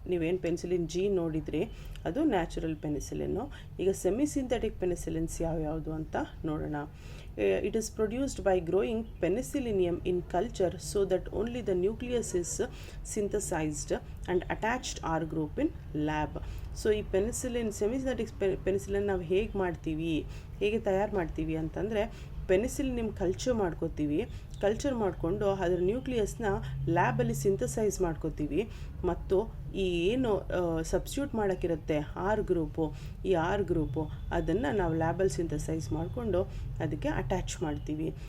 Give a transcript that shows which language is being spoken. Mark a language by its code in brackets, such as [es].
[kn] ನೀವೇನು penicillin G ನೋಡಿದ್ರಿ ಅದು ನ್ಯಾಚುರಲ್ ಪೆನಿಸಿಲಿನ್ನು. ಈಗ ಸೆಮಿಸಿಂಥೆಟಿಕ್ ಪೆನಿಸಿಲಿನ್ಸ್ ಯಾವ್ಯಾವುದು ಅಂತ ನೋಡೋಣ. [en] It is produced by growing penicillium in culture so that only the nucleus is synthesized and attached R group in lab. [kn] So ಈ penicillin ಸೆಮಿಸಿಂಥೆಟಿಕ್ penicillin ನಾವು ಹೇಗೆ ತಯಾರು ಮಾಡ್ತೀವಿ ಅಂತಂದರೆ, ಪೆನಿಸಿಲಿನ್ ನಿಮ್ಮ ಕಲ್ಚರ್ ಮಾಡ್ಕೋತೀವಿ, ಕಲ್ಚರ್ ಮಾಡಿಕೊಂಡು ಅದರ ನ್ಯೂಕ್ಲಿಯಸ್ನ ಲ್ಯಾಬಲ್ಲಿ ಸಿಂಥಸೈಸ್ ಮಾಡ್ಕೋತೀವಿ, ಮತ್ತು ಈ ಏನು ಸಬ್ಸ್ಟ್ಯೂಟ್ ಮಾಡೋಕ್ಕಿರುತ್ತೆ ಆರ್ ಗ್ರೂಪು, ಈ ಆರ್ ಗ್ರೂಪು ಅದನ್ನು ನಾವು ಲ್ಯಾಬಲ್ಲಿ ಸಿಂಥಸೈಸ್ ಮಾಡಿಕೊಂಡು ಅದಕ್ಕೆ ಅಟ್ಯಾಚ್ ಮಾಡ್ತೀವಿ.